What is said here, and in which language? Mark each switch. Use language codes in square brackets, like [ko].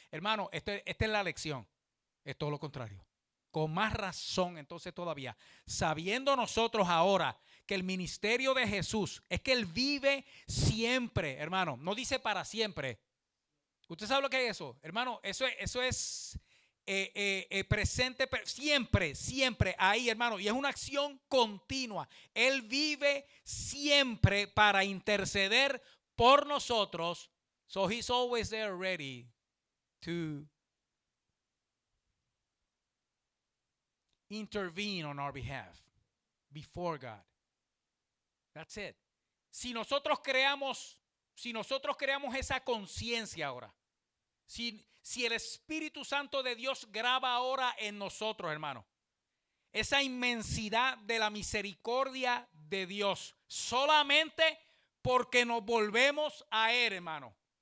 [es] Hermano, esta es la lección. Es todo lo contrario. Con más razón entonces todavía, sabiendo nosotros ahora que el ministerio de Jesús es que Él vive siempre, hermano, no dice para siempre. ¿Usted sabe lo que es eso? Hermano, eso es presente siempre, siempre ahí, hermano, y es una acción continua. Él vive siempre para interceder por nosotros. [en] So He's always there ready to intervene on our behalf before God. That's it. [es] Si nosotros creamos esa conciencia ahora, si el Espíritu Santo de Dios graba ahora en nosotros, hermano, esa inmensidad de la misericordia de Dios, solamente porque nos volvemos a Él, hermano.